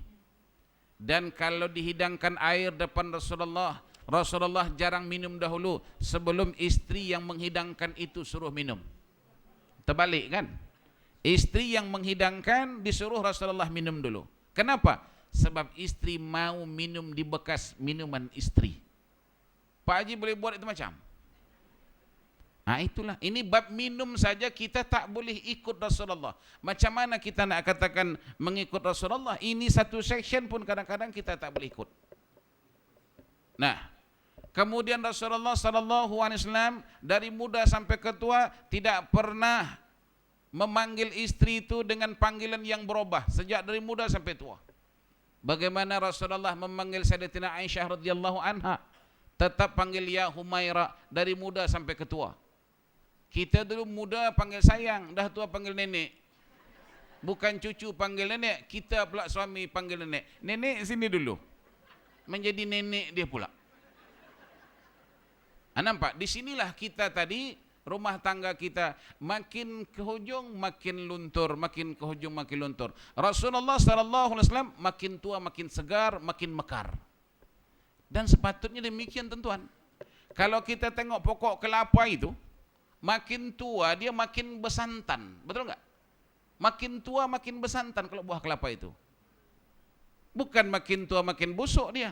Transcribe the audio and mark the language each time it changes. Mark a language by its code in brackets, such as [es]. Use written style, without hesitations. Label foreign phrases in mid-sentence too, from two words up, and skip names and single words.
[ms] Dan kalau dihidangkan air depan Rasulullah, Rasulullah jarang minum dahulu sebelum istri yang menghidangkan itu suruh minum. Terbalik kan? Istri yang menghidangkan disuruh Rasulullah minum dulu. Kenapa? Sebab istri mau minum di bekas minuman istri. Pak Haji boleh buat itu macam? Nah itulah, ini bab minum saja kita tak boleh ikut Rasulullah. Macam mana kita nak katakan mengikut Rasulullah? Ini satu section pun kadang-kadang kita tak boleh ikut. Nah, kemudian Rasulullah [ar] صلى الله عليه وسلم [ms] dari muda sampai ke tua tidak pernah memanggil istri itu dengan panggilan yang berubah sejak dari muda sampai tua. Bagaimana Rasulullah memanggil Sayyidatina Aisyah [ar] رضي الله عنها, [ms] tetap panggil ya Humaira dari muda sampai ke tua. Kita dulu muda panggil sayang, dah tua panggil nenek. Bukan cucu panggil nenek, kita pula suami panggil nenek. Nenek sini dulu. Menjadi nenek dia pula. Nampak? Di sinilah kita tadi, rumah tangga kita makin ke hujung makin luntur, makin ke hujung makin luntur. Rasulullah [ar] صلى الله عليه وسلم [ms] makin tua makin segar, makin mekar. Dan sepatutnya demikian tuan-tuan. Kalau kita tengok pokok kelapa itu, makin tua dia makin bersantan, betul enggak? Makin tua makin bersantan kalau buah kelapa itu. Bukan makin tua makin busuk dia.